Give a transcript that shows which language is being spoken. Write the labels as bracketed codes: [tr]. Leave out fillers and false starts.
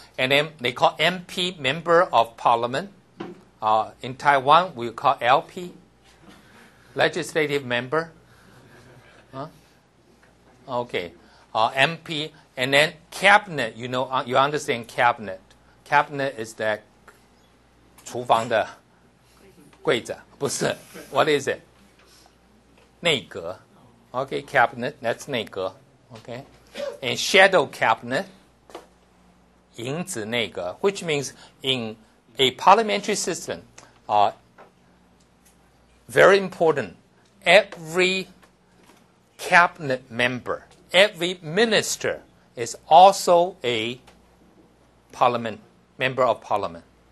[en] And then they call MP, Member of Parliament. In Taiwan, we call LP, Legislative Member. Okay. MP. And then Cabinet, you understand Cabinet. Cabinet is that [zh] 厨房的柜子，不是. [en] What is it? 内阁. Okay, Cabinet, that's 内阁. Okay. And Shadow Cabinet, 影子内阁, which means in a parliamentary system, very important, every cabinet member, every minister is also a member of parliament.